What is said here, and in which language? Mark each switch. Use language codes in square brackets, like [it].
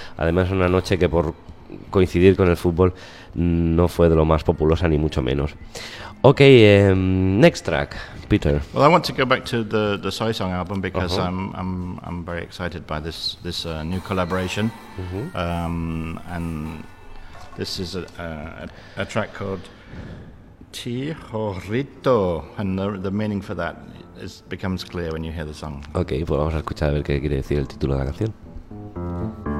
[es] Además, una noche que por coincidir con el fútbol no fue de lo más populosa, ni mucho menos. [en] Ok, next track, Peter. Well, I want to go back to the Soy Song album because uh-huh. I'm very excited by this new collaboration. Uh-huh. And this is a track called Tijorito, and the meaning for that is becomes clear when you hear the song. [es] Okay, pues vamos a escuchar a ver qué quiere decir el título de la canción.